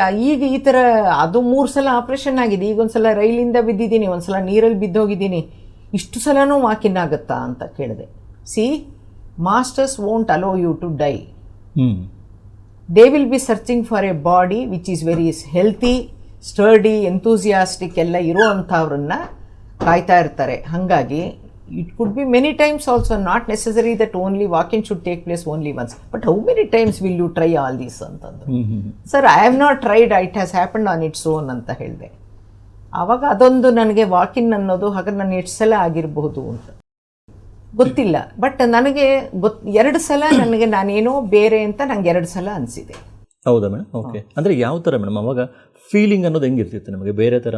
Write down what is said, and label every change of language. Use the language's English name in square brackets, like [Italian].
[Kannada] ಈಗ ಈ ಥರ ಅದು 3 ಸಲ ಆಪ್ರೇಷನ್ ಆಗಿದೆ. ಈಗ ಒಂದು ಸಲ ರೈಲಿಂದ ಬಿದ್ದಿದ್ದೀನಿ, ಒಂದು ಸಲ ನೀರಲ್ಲಿ ಬಿದ್ದೋಗಿದ್ದೀನಿ. ಇಷ್ಟು ಸಲನೂ ವಾಕಿನ್ ಆಗುತ್ತಾ ಅಂತ ಕೇಳಿದೆ. [English] See, masters won't allow you to die. They will be searching for a body which is very healthy, sturdy, enthusiastic [Kannada] ಎಲ್ಲ ಇರೋವಂಥವ್ರನ್ನ ಕಾಯ್ತಾ ಇರ್ತಾರೆ. [English] ಹಾಗಾಗಿ it could be many times also, not necessary that only walk-in should take place only once, but how many times will you try all these antandru? Sir, I have not tried, it has happened on its own [Kannada] anta helde. ಆವಾಗ ಅದೊಂದು ನನಗೆ walk-in ಅನ್ನೋದು ಹಾಗೆ ನಾನು ಎಷ್ಟು ಸಲ ಆಗಿರಬಹುದು ಅಂತ ಗೊತ್ತಿಲ್ಲ. ಬಟ್ ನನಗೆ 2 ಸಲ ನನಗೆ ನಾನೇನೋ ಬೇರೆ ಅಂತ ನಂಗೆ 2 ಸಲ ಅನಿಸಿದೆ. ಹೌದಾ ಮೇಡಮ್? ಓಕೆ. ಅಂದರೆ ಯಾವ ಥರ ಮೇಡಮ್ ಅವಾಗ ಫೀಲಿಂಗ್ ಅನ್ನೋದು ಹೆಂಗಿರ್ತಿತ್ತು ನಮಗೆ ಬೇರೆ ಥರ?